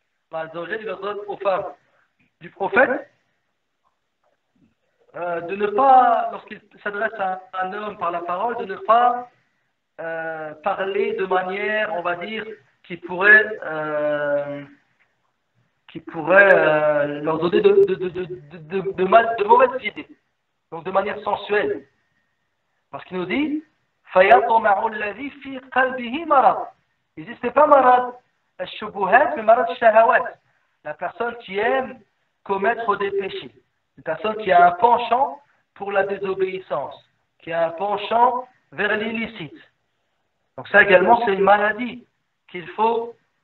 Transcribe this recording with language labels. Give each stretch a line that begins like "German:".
French: Allah Azza wa Jal il ordonne aux femmes du prophète de ne pas, lorsqu'il s'adresse à un homme par la parole, de ne pas parler de manière, on va dire, qui pourrait leur donner de mauvaises idées, donc de manière sensuelle. Parce qu'il nous dit
Arabic: فَيَطْمَعُ الَّذِي فِي قَلْبِهِ مَرَض.
French: Il dit, ce n'est pas marad al-shubuhat, mais marad al-shahawat. La personne qui aime commettre des péchés. Une personne qui a un penchant pour la désobéissance, qui a un penchant vers l'illicite. Donc ça également, c'est une maladie qu'il faut